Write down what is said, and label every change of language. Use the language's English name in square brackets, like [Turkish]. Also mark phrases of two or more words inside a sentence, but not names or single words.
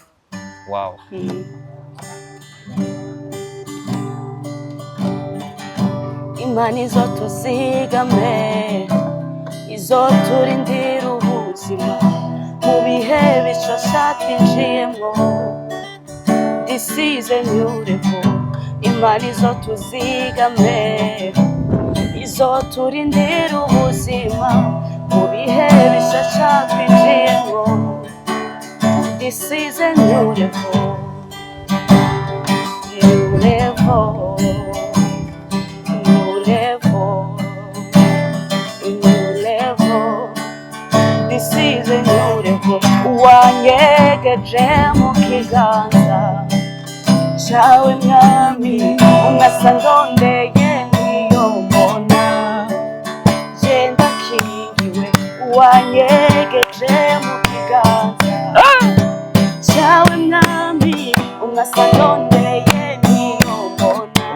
[Rundi] wow Imana izotuzigame izoturindira ubuzima mu bihe bishasha twinjiyemo [English] this is a new level [Rundi] Imana izotuzigame izoturindira ubuzima mu bihe bishasha twinjiyemo. [English] This is a new level, new level, new level, new level. This is a new level. [Rundi] Wanyegeje mu kiganza cawe mwami, umasa ndondeye niyo mbona, je ndakingiwe. Wanyegeje mu kiganza cawe mwami, umasa ndondeye niyo mbona.